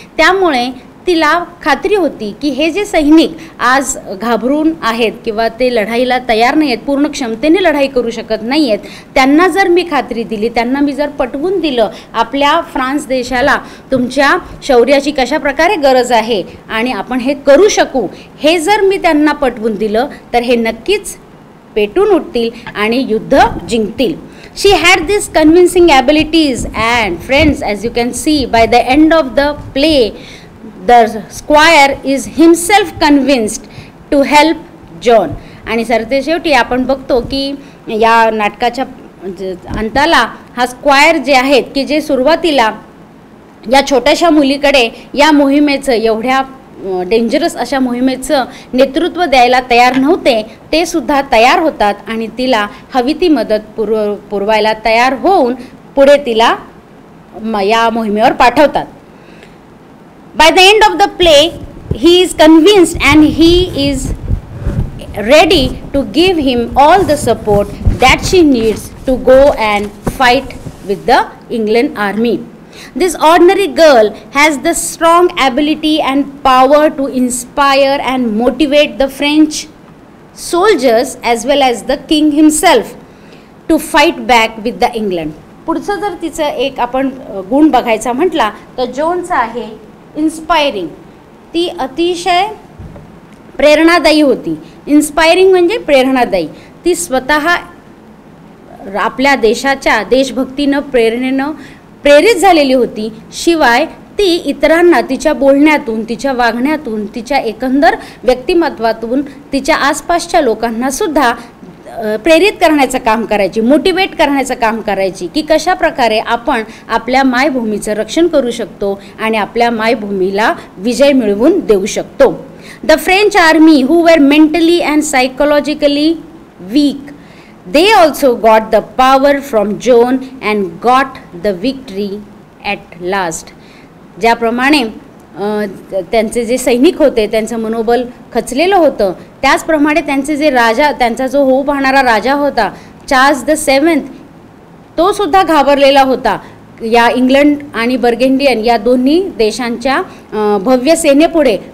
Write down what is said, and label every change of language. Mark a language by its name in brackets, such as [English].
[Marathi] त्यामुळे तिला खात्री होती की हे जे सैनिक आज घाबरून आहेत किंवा ते लढाईला तयार नाही आहेत, पूर्ण क्षमतेने लढाई करू शकत नाही आहेत, त्यांना जर मी खात्री दिली, त्यांना मी जर पटवून दिलं आपल्या फ्रान्स देशाला तुमच्या शौर्याची कशा प्रकारे गरज आहे आणि आपण हे करू शकू, हे जर मी त्यांना पटवून दिलं तर हे नक्कीच पेटून उठतील आणि युद्ध जिंकतील. [English] She had these convincing abilities and friends, as you can see by the end of the play, the squire is himself convinced to help John. [Marathi] आणि सरतेशेवटी आपण बघतो की या नाटकाच्या अंताला हा स्क्वायर जे आहेत की जे सुरुवातीला या छोट्याशा मुलीकडे या मोहिमेचं, एवढ्या डेंजरस अशा मोहिमेचं नेतृत्व द्यायला तयार नव्हते, ते सुद्धा तयार होतात आणि तिला हवी ती मदत पुरवायला तयार होऊन पुढे तिला या मोहिमेवर पाठवतात. [English] By the end of the play he is convinced and he is ready to give him all the support that she needs to go and fight with the England army. This ordinary girl has the strong ability and power to inspire and motivate the French soldiers as well as the king himself to fight back with the England. [Marathi] पुढचं जर तिचं एक आपण गुण बघायचा म्हटला तर जोनचा आहे इन्स्पायरिंग. ती अतिशय प्रेरणादायी होती. इन्स्पायरिंग म्हणजे प्रेरणादायी. ती स्वतः आपल्या देशाच्या देशभक्तीनं, प्रेरणेनं प्रेरित झालेली होती. शिवाय ती इतरांना तिच्या बोलण्यातून, तिच्या वागण्यातून, तिच्या एकंदर व्यक्तिमत्वातून तिच्या आसपासच्या लोकांना सुद्धा प्रेरित करण्याचं काम करायची, मोटिवेट करण्याचं काम करायची की कशा प्रकारे आपण आपल्या मायभूमीचं रक्षण करू शकतो आणि आपल्या मायभूमीला विजय मिळवून देऊ शकतो. [English] The French army who were mentally and psychologically weak, they also got the power from John and got the victory at last. [Marathi] ज्याप्रमाणे त्यांचे जे सैनिक होते त्यांचं मनोबल खचलेलं होतं, त्याचप्रमाणे त्यांचे जे राजा, त्यांचा जो होऊ पाहणारा राजा होता चार्ल्स द 7th, तो सुद्धा घाबरलेला होता या इंग्लंड आणि बर्गेंडियन या दोन्ही देशांच्या भव्य सेनेपुढे.